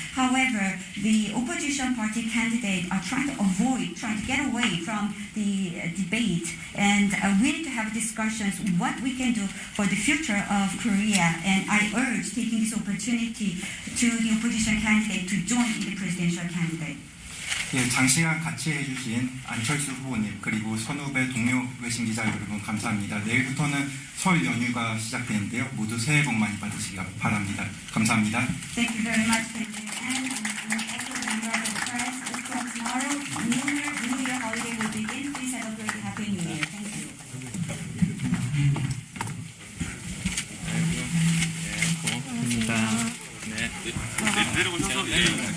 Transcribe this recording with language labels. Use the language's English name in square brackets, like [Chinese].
[English] However, the opposition party candidates are trying to get away from the debate. And we need to have discussions what we can do for the future of Korea, and I urge taking this opportunity to the opposition candidate to join in the presidential candidate. [Korean] 예, 장시간 같이 해주신 안철수 후보님 그리고 선후배 동료 외신 기자 여러분 감사합니다. 내일부터는 설 연휴가 시작되는데요. 모두 새해 복 많이 받으시기 바랍니다. 감사합니다. [English] Thank you very much, President. And also member of the press. From tomorrow, New Year holiday will begin. Please celebrate Happy New Year. Thank you. [Korean] 네. 내려오셔서 예.